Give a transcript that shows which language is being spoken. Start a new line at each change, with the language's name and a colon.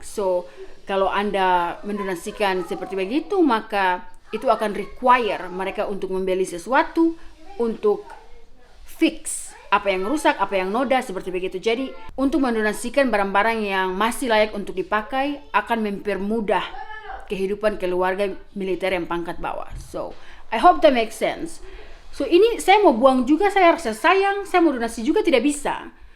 Indonesian: So, kalau Anda mendonasikan seperti begitu, maka itu akan require mereka untuk membeli sesuatu untuk fix apa yang rusak, apa yang noda, seperti begitu. Jadi, untuk mendonasikan barang-barang yang masih layak untuk dipakai akan mempermudah kehidupan keluarga militer yang pangkat bawah.
English: So, I hope that makes sense.
Indonesian: So, ini saya mau buang juga, saya rasa sayang, saya mau donasi juga tidak bisa.